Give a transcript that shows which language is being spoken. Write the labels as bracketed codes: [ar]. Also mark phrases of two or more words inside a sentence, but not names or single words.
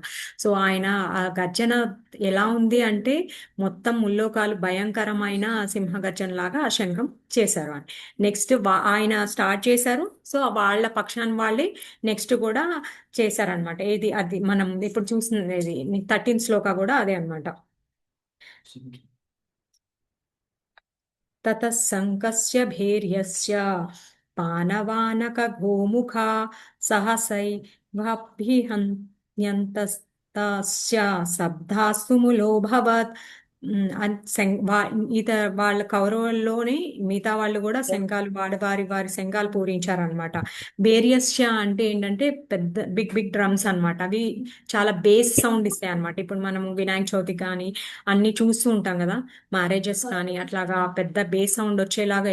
[te] సో ఆయన ఆ గర్జన ఎలా ఉంది అంటే మొత్తం ముల్లోకాలు భయంకరమైన సింహ గర్జన లాగా ఆ శంఖం చేశారు అని. నెక్స్ట్ ఆయన స్టార్ట్ చేశారు. సో వాళ్ళ పక్షాన్ని వాళ్ళే నెక్స్ట్ కూడా చేశారనమాట. ఏది అది మనం ఇప్పుడు చూసిన 13th శ్లోక కూడా అదే అన్నమాట. [sa] ततः शङ्कस्य भैर्यस्य पानवानकगोमुखा सहसैवाभ्यहन्यन्तस्तस्य शब्दास्तु मुलोऽभवत्. [te] వాళ్ళ కౌరవుల్లోనే మిగతా వాళ్ళు కూడా శంఖాలు వారి శంఖాలు పూరించారనమాట. బేరియస్య అంటే ఏంటంటే పెద్ద [en] big big drums [te] అన్నమాట. అవి చాలా [en] bass sound [te] ఇస్తాయి అనమాట. ఇప్పుడు మనం వినాయక చవితి కానీ అన్ని చూస్తూ ఉంటాం కదా, మ్యారేజెస్ కానీ అట్లాగా పెద్ద [en] bass sound [te] వచ్చేలాగా.